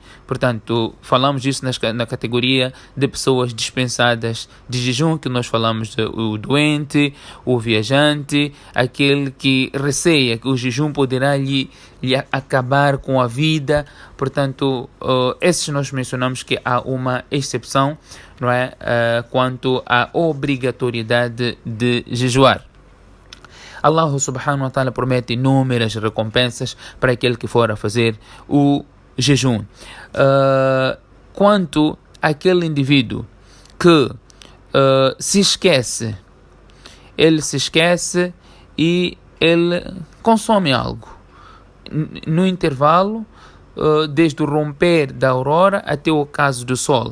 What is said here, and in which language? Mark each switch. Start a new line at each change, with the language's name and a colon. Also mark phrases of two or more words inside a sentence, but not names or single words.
Portuguese: Portanto, falamos disso na categoria de pessoas dispensadas de jejum, que nós falamos o doente, o viajante, aquele que receia que o jejum poderá lhe acabar com a vida. Portanto, esses nós mencionamos que há uma exceção, não é? Quanto à obrigatoriedade de jejuar.
Arabic: الله سبحانه وتعالى
Portuguese: promete inúmeras recompensas para aquele que for a fazer o jejum. Quanto àquele indivíduo que se esquece, ele se esquece e ele consome algo no intervalo, desde o romper da aurora até o ocaso do sol.